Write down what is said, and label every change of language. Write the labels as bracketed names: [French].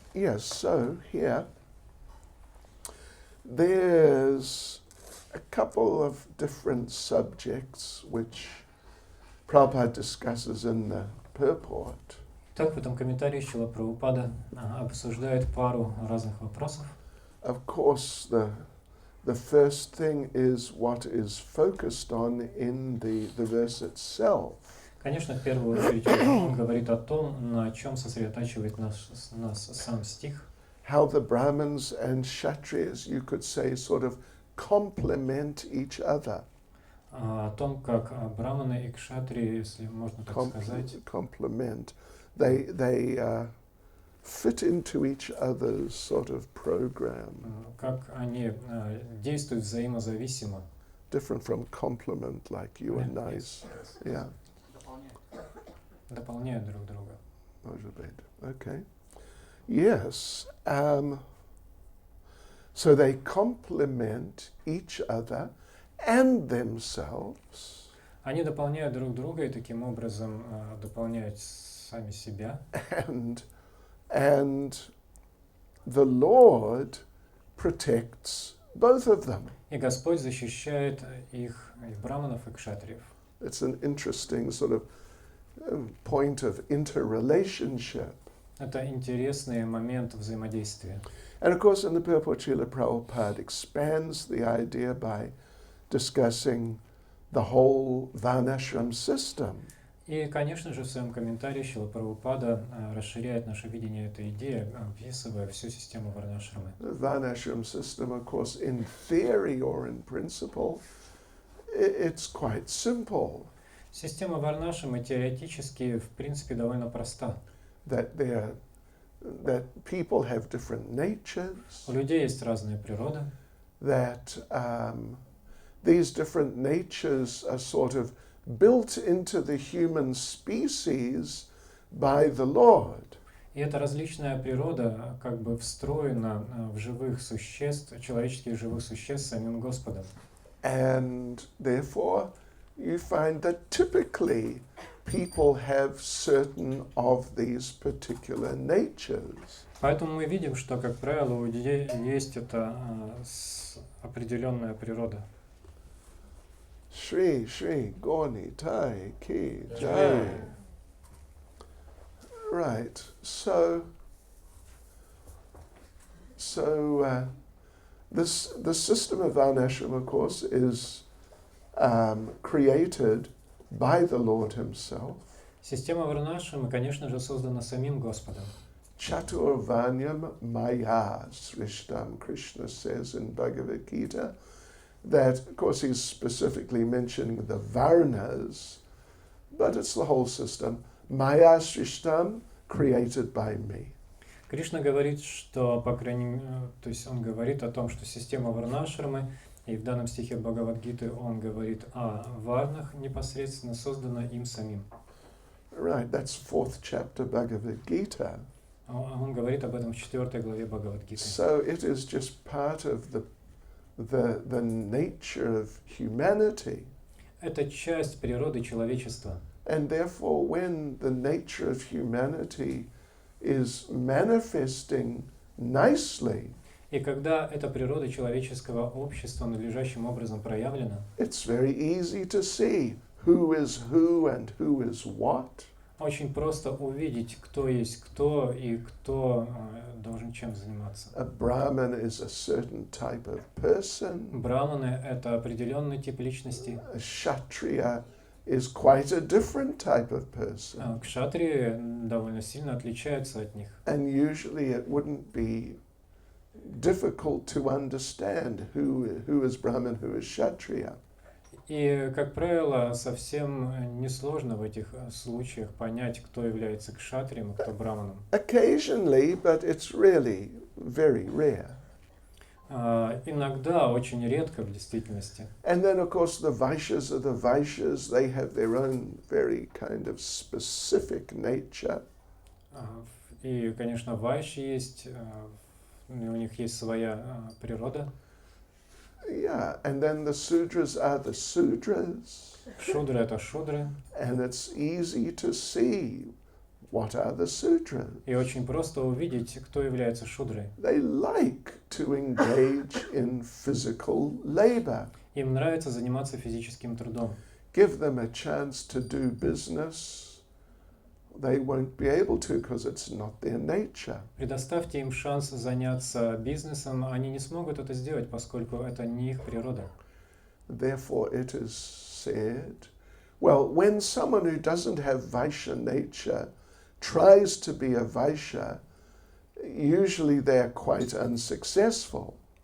[English] Yes, so here there's a couple of different subjects which Prabhupada discusses in the purport. [Russian] Так, в этом комментарии Шрила Прабхупада обсуждает пару разных вопросов. [English] Of course, the first thing is what is focused on in the verse itself. [Russian] Конечно, в первую очередь он говорит о том, на чем сосредотачивает нас сам стих. [English] How the Brahmins and Kshatriyas, you could say, sort of complement each other. [Russian] О том, как браманы и кшатрии, если можно так сказать, [English] Complement. They fit into each other's sort of program. [Russian] Как они действуют взаимозависимо. [English] Different from complement, like you are nice. Yeah. [Russian] Дополняют друг друга. [English] Okay. Yes. So they complement each other and themselves. [Russian] Они дополняют друг друга и таким образом дополняют сами себя. [English] And the Lord protects both of them. [Russian] И Господь защищает их, и браманов, и кшатриев. [English] It's an interesting sort of point of interrelationship. [Russian] Это интересный момент взаимодействия. [English] And of course, in the purport, Srila Prabhupada expands the idea by discussing the whole Varnashram system. [Russian] И, конечно же, в своем комментарии Шрила Прабхупада расширяет наше видение этой идеи, описывая всю систему варнашрамы. [English] The Varnashram system, of course, in theory or in principle, it's quite simple. [Russian] Система варнашрамы теоретически, в принципе, довольно проста. [English] That people have different natures. [Russian] У людей есть разная природа. [English] That these different natures are sort of built into the human species by the Lord. [Russian] И эта различная природа как бы встроена в живых существ, человеческих живых существ самим Господом. [English] And therefore, you find that typically people have certain of these particular natures. [Russian] Поэтому мы видим, что, как правило, у людей есть эта определенная природа. Shri, Shri, Goni, Tai, Ki, Jai. [English] Right, so the system of Varnashram, of course, is created by the Lord Himself. [Russian] Система Варнашрама, конечно же, создана самим Господом. [Sanskrit] Chaturvanyam Maya Srishtam, [English] Krishna says in Bhagavad Gita, that, of course, he's specifically mentioning the Varnas, but it's the whole system. [Sanskrit] Maya Srishtam, [English] created by me. [Russian] Кришна говорит, что, по крайней мере, то есть он говорит о том, что система Варнашрамы, и в данном стихе Бхагавад-гиты он говорит о варнах, непосредственно создана им самим. [English] Right, that's 4th chapter Bhagavad Gita. [Russian] Он говорит об этом в 4 главе Бхагавад-гиты. [English] So it is just part of the nature of humanity. [Russian] Это часть природы человечества. [English] And therefore, when the nature of humanity is manifesting nicely, [Russian] И когда эта природа человеческого общества надлежащим образом проявлена, [English] it's very easy to see who is who and who is what. [Russian] очень просто увидеть, кто есть кто и кто должен чем заниматься. [English] A Brahman is a certain type of person. [Russian] Браманы — это определенный тип личности. [English] A Kshatriya is quite a different type of person. [Russian] Кшатрии довольно сильно отличаются от них. [English] And usually it wouldn't be difficult to understand who is Brahman, who is Kshatriya. [Russian] И, как правило, совсем несложно в этих случаях понять, кто является кшатрием, а кто браманом. [English] Occasionally, but it's really very rare. [Russian] Иногда, очень редко в действительности. [English] And then, of course, the Vaishyas are the Vaishyas. They have their own very kind of specific nature. [Russian] И, конечно, вайши есть, у них есть своя природа. [English] Yeah, and then the Sudras are the Sudras. [Russian] Шудры — это шудры. [English] And it's easy to see what are the Sudras. [Russian] И очень просто увидеть, кто является шудрой. [English] They like to engage in physical labor. [Russian] Им нравится заниматься физическим трудом. [English] Give them a chance to do business. They won't be able to because it's not their nature. [Russian] Предоставьте им шанс заняться бизнесом, они не смогут это сделать, поскольку это не их природа. [English] Therefore, it is said, well, when someone who doesn't have Vaishya nature tries to be a Vaishya, usually they are quite unsuccessful.